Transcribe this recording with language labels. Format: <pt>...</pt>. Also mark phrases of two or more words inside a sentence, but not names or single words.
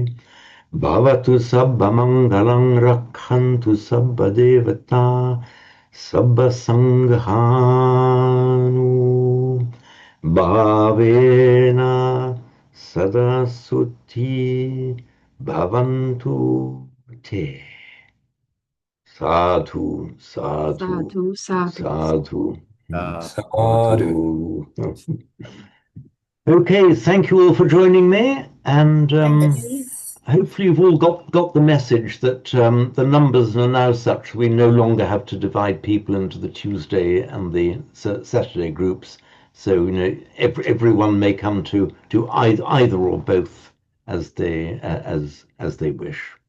<pi>Bhavatu sabba mangalang rakhantu sabba devata sabba sanghanu bhavena sada suthi bhavantu te. Sadhu, sadhu, Sadhu. sadhu.</pi> <en>Okay, thank you all for joining me, and hopefully you've all got the message that the numbers are now such we no longer have to divide people into the Tuesday and the Saturday groups. So everyone may come to either or both as they wish.</en>